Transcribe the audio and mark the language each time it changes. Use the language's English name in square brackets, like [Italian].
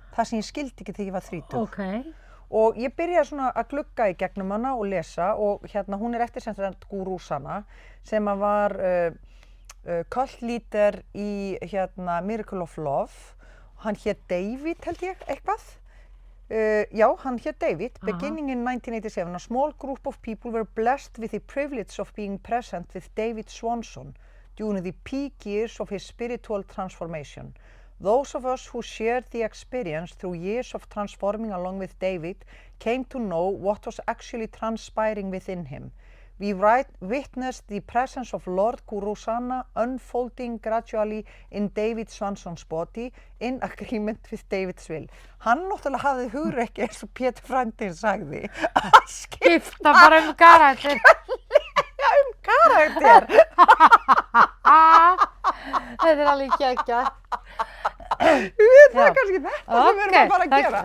[Icelandic] Það sem ég skildi ekki þegar ég var 30. Og ég byrjaði svona að glugga í gegnum hana og lesa og hún er eftir Guru Sana sem var cult leader í Miracle of Love. Hann hét David held ég eitthvað. Já, hann hét David. [English] Beginning in 1987, a small group of people were blessed with the privilege of being present with David Swanson during the peak years of his spiritual transformation. Those of us who shared the experience through years of transforming along with David came to know what was actually transpiring within him. We witnessed the presence of Lord Guru Sana unfolding gradually in David Swanson's body in agreement with David's will. [Icelandic] Hann náttúrulega hafði hugrekki eins og Pétur frændinn sagði að Skipta bara karakter. Karakter. Þetta alveg geggjað. Það kannski þetta sem við erum að fara að gera.